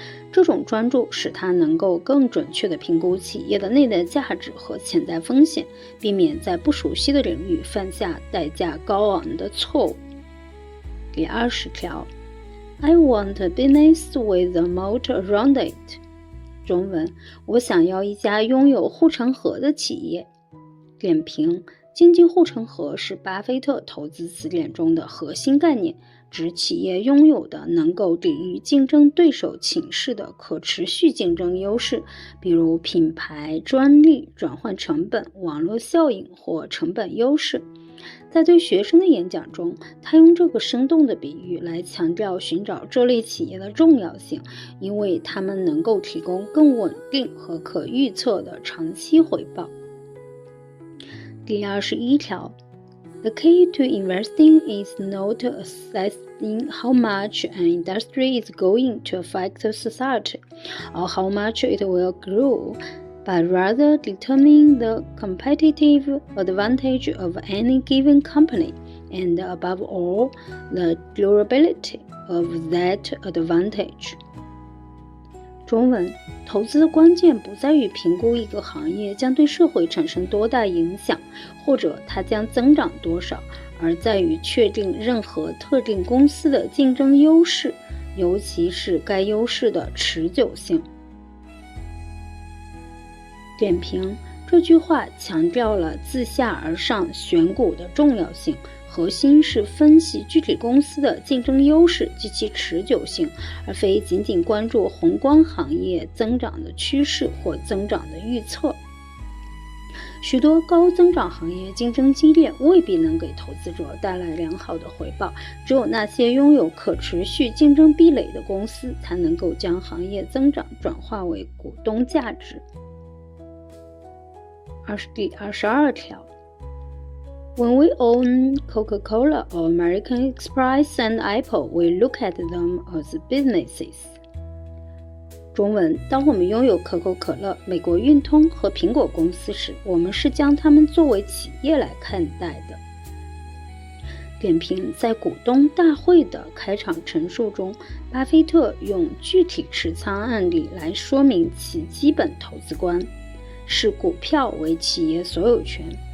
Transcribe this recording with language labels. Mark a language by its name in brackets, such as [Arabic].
[Chinese] 这种专注使他能够更准确地评估企业的内在价值和潜在风险，避免在不熟悉的领域犯下代价高昂的错误。第20条， [English] I want a business with a moat around it. [Chinese] 中文，我想要一家拥有护城河的企业。点评，经济护城河是巴菲特投资词典中的核心概念，指企业拥有的能够抵御竞争对手侵蚀的可持续竞争优势，比如品牌、专利、转换成本、网络效应或成本优势。在对学生的演讲中，他用这个生动的比喻来强调寻找这类企业的重要性，因为它们能够提供更稳定和可预测的长期回报。第21条， [English] The key to investing is not assessing how much an industry is going to affect society or how much it will grow, but rather determining the competitive advantage of any given company, and above all, the durability of that advantage. [Chinese] 中文，投资的关键不在于评估一个行业将对社会产生多大影响，或者它将增长多少，而在于确定任何特定公司的竞争优势，尤其是该优势的持久性。点评：这句话强调了自下而上选股的重要性，核心是分析具体公司的竞争优势及其持久性，而非仅仅关注宏观行业增长的趋势或增长的预测。许多高增长行业竞争激烈，未必能给投资者带来良好的回报，只有那些拥有可持续竞争壁垒的公司才能够将行业增长转化为股东价值。第22条， [English] When we own Coca-Cola or American Express and Apple, we look at them as businesses. [Chinese] 中文：当我们拥有可口可乐、美国运通和苹果公司时，我们是将它们作为企业来看待的。点评：在股东大会的开场陈述中，巴菲特用具体持仓案例来说明其基本投资观，视股票为企业所有权。